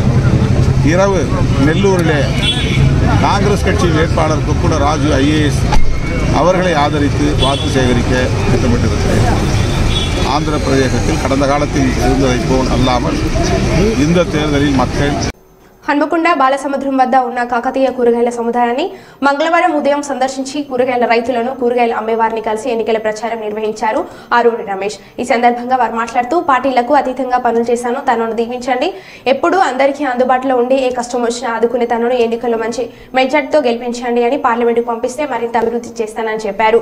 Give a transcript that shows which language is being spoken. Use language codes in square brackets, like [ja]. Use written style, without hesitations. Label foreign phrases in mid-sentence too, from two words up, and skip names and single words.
[ta] இரவு நெல்லூரிலே காங்கிரஸ் கட்சி வேட்பாளர் கொக்குட ராஜு IAS அவர்களை ஆதரித்து வாக்கு சேகரிக்க திட்டமிட்டிருக்கிறேன். ஆந்திர பிரதேசத்தில் கடந்த காலத்தில் இருந்ததைப் போல் அல்லாமல் இந்த தேர்தலில் மக்கள் [te] హన్మకొండ బాలసముద్రం వద్ద ఉన్న కాకతీయ కూరగాయల సముదాయాన్ని మంగళవారం ఉదయం సందర్శించి కూరగాయల రైతులను కూరగాయల అమ్మేవారిని కలిసి ఎన్నికల ప్రచారం నిర్వహించారు ఆరూరి రమేష్. ఈ సందర్భంగా వారు మాట్లాడుతూ పార్టీలకు అతీతంగా పనులు చేశాను, తనను దీవించండి, ఎప్పుడూ అందరికీ అందుబాటులో ఉండి ఏ కష్టం వచ్చినా ఆదుకునే తనను ఎన్నికల్లో మంచి మెజార్టీతో గెలిపించండి అని పార్లమెంటుకు పంపిస్తే మరింత అభివృద్ధి చేస్తానని చెప్పారు.